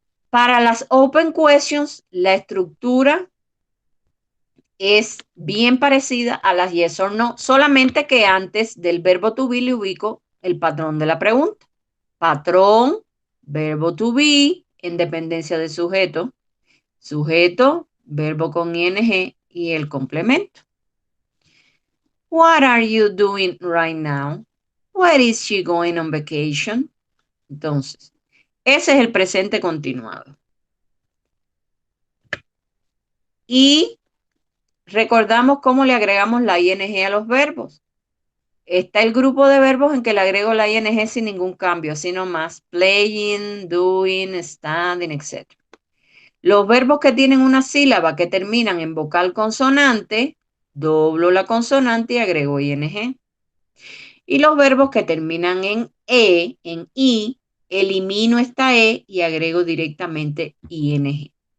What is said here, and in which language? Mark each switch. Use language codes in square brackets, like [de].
[es] Para las open questions, la estructura es bien parecida a las yes or no, solamente que antes del verbo to be le ubico el patrón de la pregunta. Patrón, verbo to be, en dependencia de sujeto, sujeto, verbo con ing y el complemento. [en] What are you doing right now? Where is she going on vacation? [es] Entonces, ese es el presente continuado. Y recordamos cómo le agregamos la ing a los verbos. Está el grupo de verbos en que le agrego la ing sin ningún cambio, así nomás. [en] Playing, doing, standing, etc. [es] Los verbos que tienen una sílaba que terminan en vocal consonante, doblo la consonante y agrego ing. Y los verbos que terminan en en i, elimino esta e y agrego directamente ing.